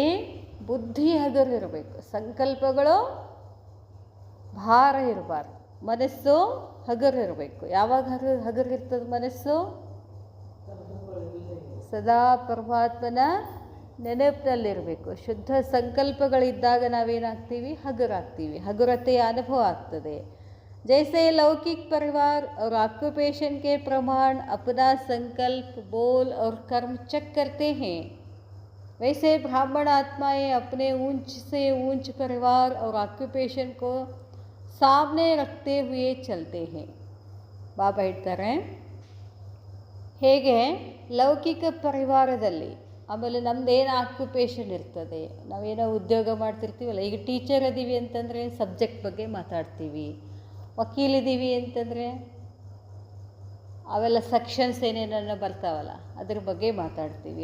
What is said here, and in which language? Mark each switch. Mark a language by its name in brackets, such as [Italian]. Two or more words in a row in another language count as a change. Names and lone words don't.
[Kannada] ಬುದ್ಧಿ ಹಗುರು ಇರಬೇಕು. ಸಂಕಲ್ಪಗಳು ಭಾರ ಇರಬಾರ್ದು. ಮನಸ್ಸು ಹಗುರು ಇರಬೇಕು. ಯಾವಾಗ ಹಗುರು ಇರ್ತದೆ ಮನಸ್ಸು? ಸದಾ ಪರಮಾತ್ಮನ ನೆನಪಿನಲ್ಲಿರಬೇಕು. ಶುದ್ಧ ಸಂಕಲ್ಪಗಳಿದ್ದಾಗ ನಾವೇನಾಗ್ತೀವಿ? ಹಗುರಾಗ್ತೀವಿ. ಹಗುರತೆಯ ಅನುಭವ ಆಗ್ತದೆ. [Hindi] जैसे लौकिक परिवार और ऑक्यूपेशन के प्रमाण अपना संकल्प, बोल और कर्म चेक करते हैं, वैसे ब्राह्मण आत्माएं अपने ऊंच से ऊंच परिवार और ऑक्यूपेशन को सामने रखते हुए चलते हैं. [Kannada] ಬಾಬಾ ಹೇಳ್ತಾರೆ, ಹೇಗೆ ಲೌಕಿಕ ಪರಿವಾರದಲ್ಲಿ, ಆಮೇಲೆ ನಮ್ಮದೇನು ಆಕ್ಯುಪೇಷನ್ ಇರ್ತದೆ, ನಾವೇನೋ ಉದ್ಯೋಗ ಮಾಡ್ತಿರ್ತೀವಲ್ಲ, ಈಗ ಟೀಚರ್ ಅದೀವಿ ಅಂತಂದರೆ ಸಬ್ಜೆಕ್ಟ್ ಬಗ್ಗೆ ಮಾತಾಡ್ತೀವಿ, ವಕೀಲಿದ್ದೀವಿ ಅಂತಂದರೆ ಅವೆಲ್ಲ ಸೆಕ್ಷನ್ಸ್ ಏನೇನೋ ಬರ್ತಾವಲ್ಲ ಅದ್ರ ಬಗ್ಗೆ ಮಾತಾಡ್ತೀವಿ.